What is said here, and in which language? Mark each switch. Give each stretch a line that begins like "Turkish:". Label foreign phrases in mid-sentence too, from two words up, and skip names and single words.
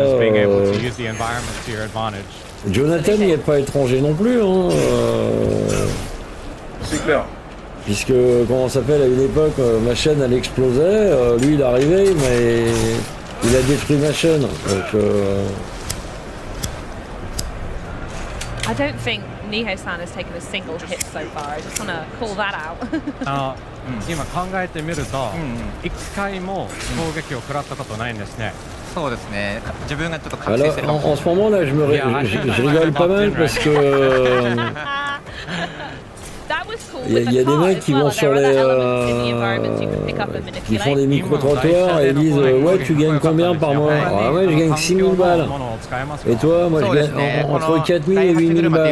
French: Jonathan n'est pas étranger non plus, hein. C'est clair. Puisque, comment ça s'appelle, à une époque, ma chaîne elle explosait, lui il est arrivé, mais il a détruit ma chaîne. Donc,
English: I don't think Niho-san has taken a single hit so far. I just want to call that out.
Japanese: 今考えてみると、1回も攻撃を食らったことないんですね。そうですね。自分がちょっと
French: Alors, en ce moment là, je rigole pas mal parce que il y a des mecs qui vont sur les qui font des micro-trottoirs et disent ouais tu gagnes combien par mois? Ah ouais je gagne 6 000 balles. Et toi moi je gagne entre 4 000 et 8 000 balles.